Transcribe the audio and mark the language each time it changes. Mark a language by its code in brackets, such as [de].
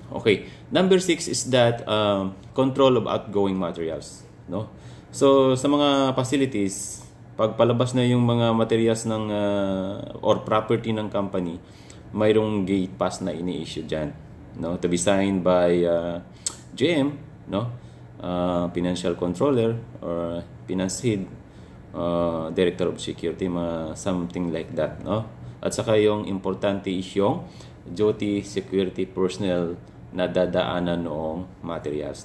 [en] Okay, number 6 is that control of outgoing materials, no? [tl] So sa mga facilities, pag palabas na yung mga materials ng or property ng company, mayroong gate pass na ini-issue dyan, no? [en] To be signed by GM, no? Financial controller or finance head, director of security, something like that, no? [tl] At saka yung importante is yung duty security personnel na dadaanan noong materials.